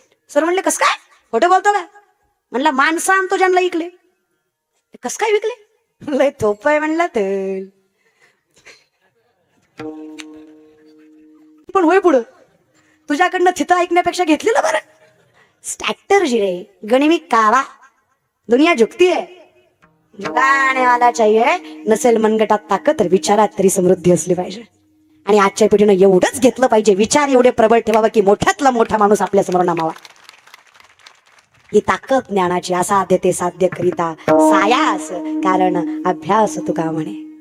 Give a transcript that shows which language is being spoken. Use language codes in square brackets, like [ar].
[mr] Sir म्हणले कस काय, खोटं बोलतो का. म्हणला माणसं आणतो ज्यांना ऐकले. कस काय विकले, लय थोप आहे म्हणला. तर पण होय पुढं तुझ्याकडनं थितं ऐकण्यापेक्षा घेतलेलं बरं. स्ट्रॅटर्जी रे, गणिमी कावा. [hi] दुनिया झुकती है, झुकाने वाला चाहिए. [mr] नसेल मनगटात ताकद तर विचारात तरी समृद्धी असली पाहिजे. आणि आजच्या पिढीनं एवढंच घेतलं पाहिजे, विचार एवढे प्रबळ ठेवावा की मोठ्यातला मोठा माणूस आपल्या समोर नामावा. ही ताकद ज्ञानाची, असाध्य ते साध्य करिता सायास, कारण अभ्यास तुका म्हणे.